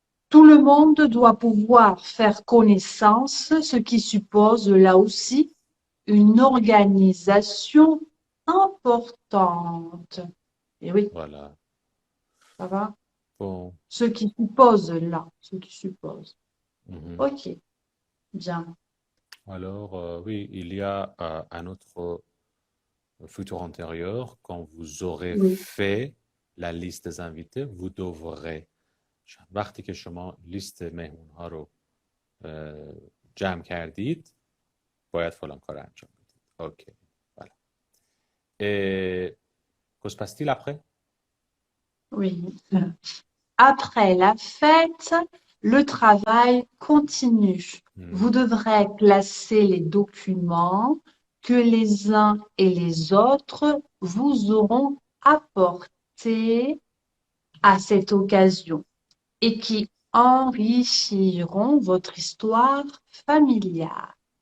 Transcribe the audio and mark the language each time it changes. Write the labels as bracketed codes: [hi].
[fr] Tout le monde doit pouvoir faire connaissance, ce qui suppose là aussi une organisation importante. Et oui, Voilà. ça va? Bon. Ce qui suppose là, ce qui suppose. Mhm. Ok, bien. Alors, oui, il y a un autre futur antérieur. Quand vous aurez Oui, fait la liste des invités, vous devrez [fa] وقتی که شما لیست مهمون ها رو جمع کردید باید فلان کار انجام بدید. اوکی. Voilà. [fr] Et que se passe-t-il après? oui. Après la fête, le travail continue. Vous Hmm. devrez classer les documents que les uns et les autres vous auront apportés à cette occasion et qui enrichiront votre histoire familiale.